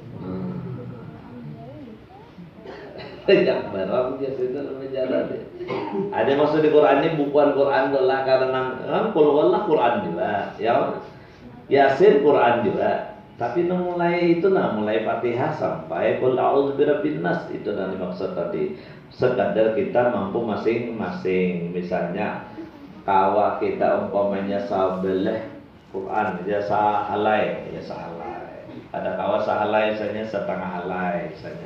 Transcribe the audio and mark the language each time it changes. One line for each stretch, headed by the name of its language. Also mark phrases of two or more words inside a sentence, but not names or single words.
Indonesian: Banyak barang dia sudah menjalan. Ada maksud di Quran ini bukan Quran Allah, karena kan kalau Allah Quran juga, ya Yasin Quran juga. Tapi mulai itu mulai Fatihah sampai
Arabic: qul a'udzu birabbin nas,
Indonesian: itu yang dimaksud tadi.
Banjar: Sekadar kita mampu masing-masing. Misalnya kawa kita umpamanya sabelah Quran ya sahalai, ya sahalai. Ada kawa sahalai misalnya setengah halai misalnya.